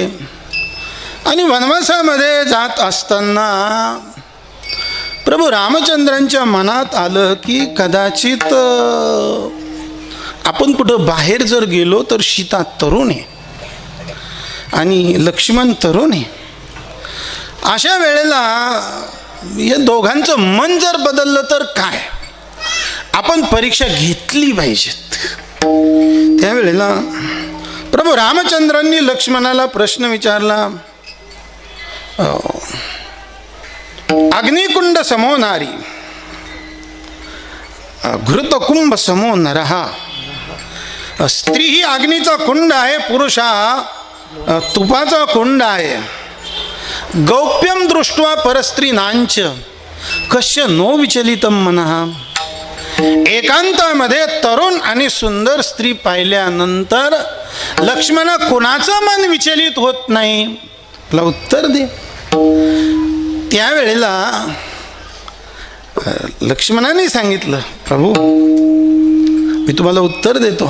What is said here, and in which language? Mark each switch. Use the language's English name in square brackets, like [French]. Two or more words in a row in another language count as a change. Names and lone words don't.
[Marathi] आणि वनवासामध्ये जात असताना प्रभू रामचंद्रांच्या मनात आलं की कदाचित आपण कुठं बाहेर जर गेलो तर सीता तरुण आहे आणि लक्ष्मण तरुण आहे. अशा वेळेला या दोघांचं मन जर बदललं तर काय? आपण परीक्षा घेतली पाहिजेत. त्यावेळेला प्रभू रामचंद्रांनी लक्ष्मणाला प्रश्न विचारला, [Sanskrit] अग्निकुंड समो नारी, घृतकुंभ समो नरहा. [Marathi] स्त्री ही अग्नीचा कुंड आहे, पुरुष हा तुपाचा कुंड आहे. [Sanskrit] गौप्यम दृष्ट्वा परस्त्रीनांच कश्य नो विचलितम मनः. [Marathi] एकांतामध्ये तरुण आणि सुंदर स्त्री पाहिल्यानंतर लक्ष्मण कुणाचं मन विचलित होत नाही? आपला उत्तर दे. त्यावेळेला लक्ष्मणाने सांगितलं, प्रभू मी तुम्हाला उत्तर देतो.